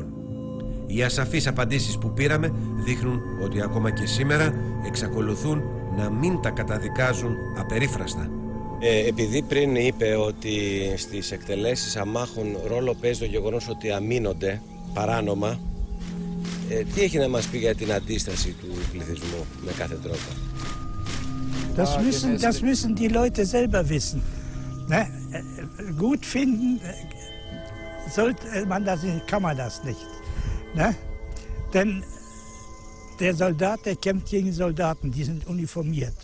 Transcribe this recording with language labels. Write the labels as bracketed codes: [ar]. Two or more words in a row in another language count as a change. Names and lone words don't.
[el] Οι ασαφείς απαντήσεις που πήραμε δείχνουν ότι ακόμα και σήμερα εξακολουθούν να μην τα καταδικάζουν απερίφραστα. Επειδή πριν είπε ότι στις εκτελέσεις αμάχων ρόλο παίζει το γεγονός ότι αμήνονται παράνομα, τι έχει να μας πει για την αντίσταση του πληθυσμού με κάθε τρόπο? [de] Das müssen die Leute selber wissen. Ne? Gut finden sollte man das nicht, kann man das nicht. Ne? Denn der Soldat, der kämpft gegen Soldaten, die sind uniformiert.